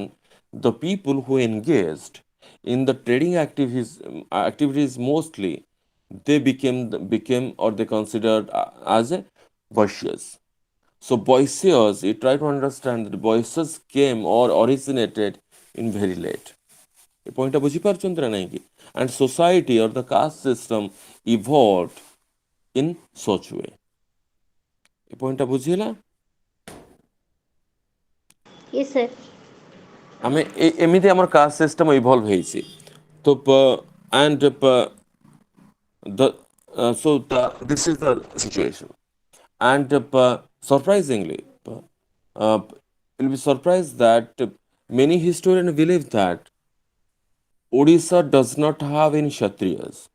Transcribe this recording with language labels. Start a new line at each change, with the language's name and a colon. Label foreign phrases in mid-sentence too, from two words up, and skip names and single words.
English: The people who engaged in the trading activities mostly, they became or they considered as a Vaishyas. So Vaishyas, you try to understand that Vaishyas came or originated in very late.
Odia: ଏ ପଏଣ୍ଟଟା ବୁଝିପାରୁଛନ୍ତି ନା ନାଇଁ କି
English: and society or the caste system evolved in such way.
Odia: ଏ ପଏଣ୍ଟଟା ବୁଝିହେଲା
English: Yes, sir.
Odia: ଆମେ ଏମିତି ଆମର
English: caste system
Odia: ଇଭଲ୍ଭ ହେଇଛି ତ
English: And the so this is the situation. And surprisingly, uh, you'll be surprised that many historians believe that Odisha does not have any Kshatriyas.